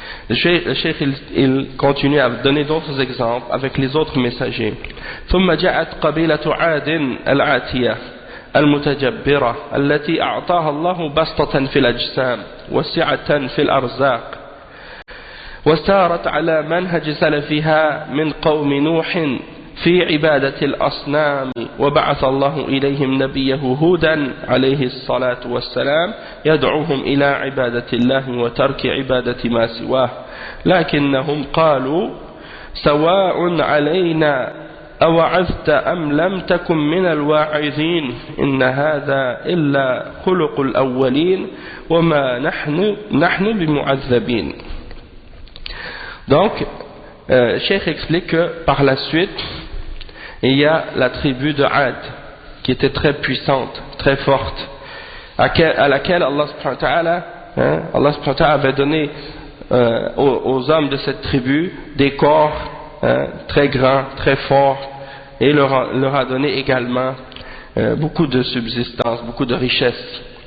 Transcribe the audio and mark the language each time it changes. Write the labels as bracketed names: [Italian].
[French] Le cheikh il continue à donner d'autres exemples avec les autres messagers. [Arabic] ثم جاءت قبيلة عاد العاتية المتجبرة التي أعطاها الله بسطة في الأجسام وسعة في الأرزاق وسارت على منهج سلفها من قوم نوح في عبادة الأصنام وبعث الله إليهم نبيه هودا عليه الصلاة والسلام يدعوهم إلى عبادة الله وترك عبادة ما سواه لكنهم قالوا سواء علينا أوعظت أم لم تكن من الواعظين إن هذا إلا خلق الأولين وما نحن بمعذبين. [French] Donc, Cheikh explique que par la suite, il y a la tribu de Ad qui était très puissante, très forte, à laquelle Allah [Arabic] subhanahu wa ta'ala [French] avait donné aux hommes de cette tribu des corps très grands, très forts, et leur a donné également beaucoup de subsistance, beaucoup de richesse.